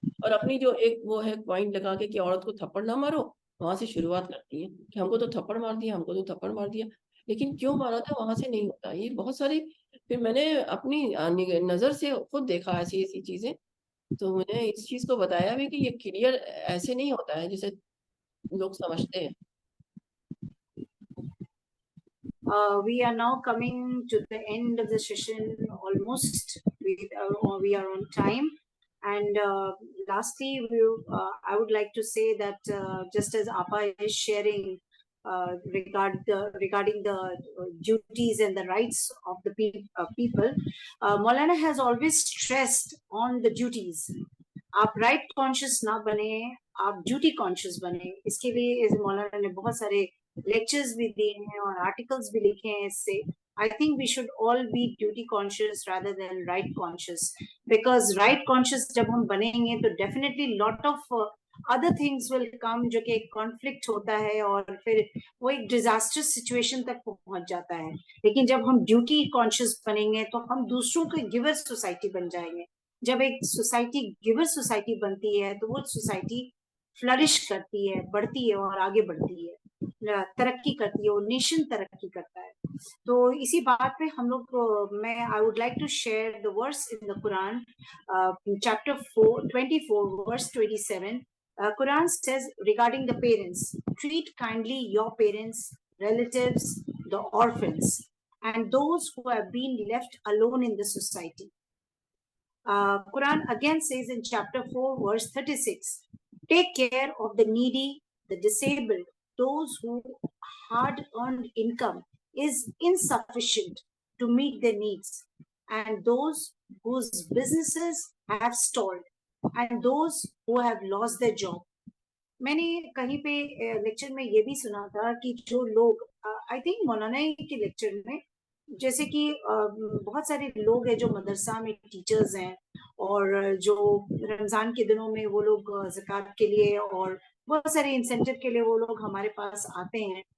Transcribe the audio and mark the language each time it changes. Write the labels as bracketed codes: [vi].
[ur] اور اپنی جو ایک وہ ہے پوائنٹ لگا کے کہ عورت کو تھپڑ نہ مارو، وہاں سے شروعات کرتی ہیں کہ ہم کو تو تھپڑ مار دیا، ہم کو تو تھپڑ مار دیا. لیکن کیوں مارا تھا وہاں سے نہیں ہوتا. یہ بہت ساری پھر میں نے اپنی نظر سے خود دیکھا ایسی چیزیں. تو میں نے اس چیز کو بتایا بھی کہ یہ کلیئر ایسے نہیں ہوتا ہے جیسے لوگ سمجھتے ہیں. [en] We are now coming to the end of the session almost. We are on time. And lastly, I would like to say that just as Appa is sharing regarding the duties and the rights of the people, Maulana has always stressed on the duties. [ur] آپ right conscious نہ بنے، آپ duty conscious بنے. اس کے لیے مولانا نے بہت سارے لیکچرز بھی دیے ہیں اور آرٹیکلس بھی لکھے ہیں. اس سے [en] I think we should all be duty conscious rather than right conscious, because right conscious [ur] جب ہم بنیں گے تو [en] definitely lot of other things will come [ur] جو کہ conflict ہوتا ہے اور پھر وہ ایک disastrous situation تک پہنچ جاتا ہے. لیکن جب ہم ڈیوٹی کانشیس بنیں گے تو ہم دوسروں کے گیور سوسائٹی بن جائیں گے. جب ایک سوسائٹی گیور سوسائٹی بنتی ہے تو وہ سوسائٹی فلرش کرتی ہے، بڑھتی ہے اور آگے بڑھتی ہے، ترقی کرتی ہے، اور نیشن ترقی کرتا ہے. تو اسی بات پہ ہم لوگ میں [en] I would like to share the verse in the Quran, chapter 24 verse 27. Quran says regarding the parents, treat kindly your parents, relatives, the orphans, and those who have been left alone in the society. Quran again says in chapter 4 verse 36, take care of the needy, the disabled, those who hard-earned income is insufficient to meet their needs, and those whose businesses have stalled, and those who have lost their job. [ur] میں نے کہیں پہ lecture میں یہ بھی سنا تھا کہ جو لوگ [en] I think [ur] مولانا کے لیکچر میں جیسے کہ بہت سارے لوگ ہیں جو مدرسہ میں ٹیچرز ہیں اور جو رمضان کے دنوں میں وہ لوگ زکوٰۃ کے لیے اور بہت سارے انسینٹیو کے لیے وہ لوگ ہمارے پاس آتے ہیں.